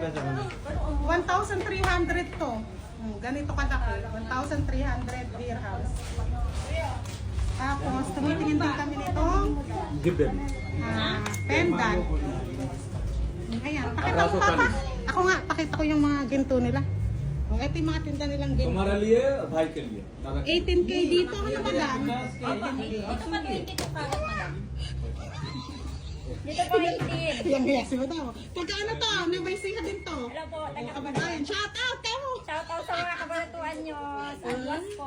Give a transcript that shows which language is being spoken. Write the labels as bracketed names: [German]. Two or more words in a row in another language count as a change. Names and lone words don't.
[Filipino] 1,300 to. Ganito kalaki. 1,300 dirhams. Tapos, tumitingin din kami nitong pendant. Ayan, pakita mo papa. Ako nga, pakita ko yung mga ginto nila. Ito yung mga tinda nilang ginto. [Hindi] हमारे लिए भाई के लिए [Filipino] 18K dito, ano ba lang? 18K. Ito pa 22 karat, madam. Dito po 18. Yang yes mo daw. Pagka ano to, may siha din to. Hello po, taga Kababayan, [English] shout out [Filipino] kayo! [English] Shout out [Filipino] sa mga kabaratuan nyo. Sa Atlas po.